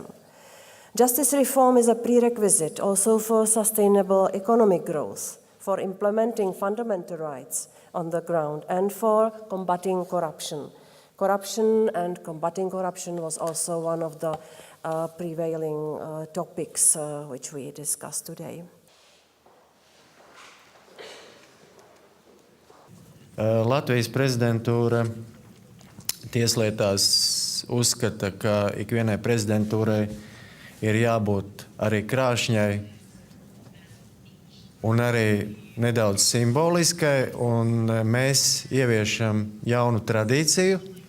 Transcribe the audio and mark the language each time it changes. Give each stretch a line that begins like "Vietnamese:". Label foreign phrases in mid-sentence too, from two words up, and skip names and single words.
English: Justice reform is a prerequisite also for sustainable economic growth, for implementing fundamental rights on the ground, and for combating corruption. Corruption and combating corruption was also one of the prevailing topics which we discussed today.
Latvian: Latvijas prezidentūra tieslietās uzskata, ka ikvienai prezidentūrai ir jābūt arī krāšņai un arī nedaudz simboliskai, un mēs ieviešam jaunu tradīciju.